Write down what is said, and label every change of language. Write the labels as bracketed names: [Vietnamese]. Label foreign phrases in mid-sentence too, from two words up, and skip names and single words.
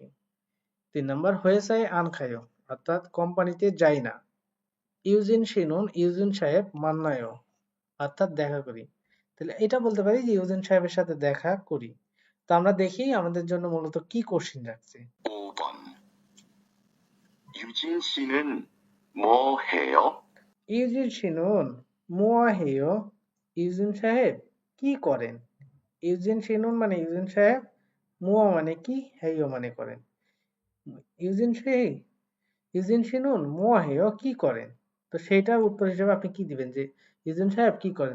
[Bangla] 3 নম্বর [Korean] 회사에 안 가요 [Bangla] অর্থাৎ কোম্পানিতে যাই না। [Korean] 유진 씨는 [Bangla] ইউজিন সাহেব মান্নায়ও অর্থাৎ দেখা করি। তাহলে এটা বলতে পারি যে ইউজিন সাহেবের সাথে দেখা করি। তো আমরা দেখি আমাদের জন্য মূলত কি কোশ্চেন রাখছে। [Korean] 5번. 유진 씨는 뭐 해요? 유진 씨는 뭐 해요, [Bangla] ইউজিন সাহেব কি করেন। [Korean] 유진 씨는 [Bangla] মানে ইউজিন সাহেব, মোয়া মানে কি, হেয় মানে করেন। [Korean] 유진 씨는 뭐 해요 [Bangla] কি করেন। তো সেইটার উত্তর হিসেবে আপনি কি দিবেন যে ইউজিন সাহেব কি করেন।